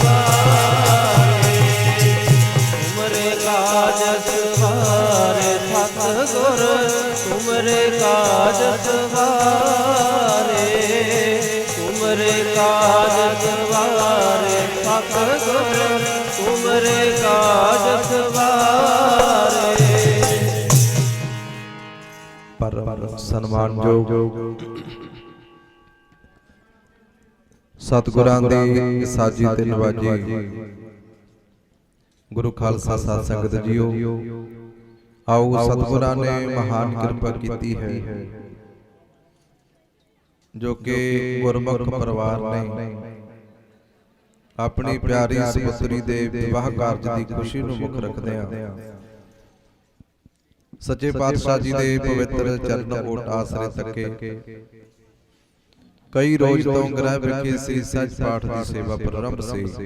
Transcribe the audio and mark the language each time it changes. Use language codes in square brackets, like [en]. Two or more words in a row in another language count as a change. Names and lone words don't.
[pa] ਤੁਮਰੇ ਕਾਜ ਸਵਾਰੇ ਤੁਮਰੇ ਕਾਜ ਸਵਾਰੇ ਸਤਗੁਰੂ ਤੁਮਰੇ ਕਾਜ ਸਵਾਰੇ। ਪਰਮ ਸਨਮਾਨਯੋਗ ਸਤਗੁਰਾਂ ਦੀ ਸਾਜੀ ਤੇ ਨਿਵਾਜੀ ਗੁਰੂ ਖਾਲਸਾ ਸਾਧ ਸੰਗਤ ਜੀਓ, ਆਓ ਸਤਗੁਰਾਂ ਨੇ ਮਹਾਨ ਕਿਰਪਾ ਕੀਤੀ ਹੈ। ਜੋ ਕਿ ਗੁਰਮੁਖ ਪਰਿਵਾਰ ਨੇ ਆਪਣੀ ਪਿਆਰੀ ਸੁਪੁੱਤਰੀ ਦੇ ਵਿਆਹ ਕਾਰਜ ਦੀ ਖੁਸ਼ੀ ਨੂੰ ਮੁੱਖ ਰੱਖਦਿਆਂ ਸੱਚੇ ਪਾਤਸ਼ਾਹ ਜੀ ਦੇ ਪਵਿੱਤਰ ਚਰਨ ਓਟ ਆਸਰੇ ਤੱਕੇ ਕਈ ਰੋਜ਼ ਤੋਂ ਗ੍ਰਹਿ ਵਿਖੇ ਸ੍ਰੀ ਸੱਚ ਪਾਠ ਦੀ ਸੇਵਾ ਪ੍ਰਾਰੰਭ ਸੀ।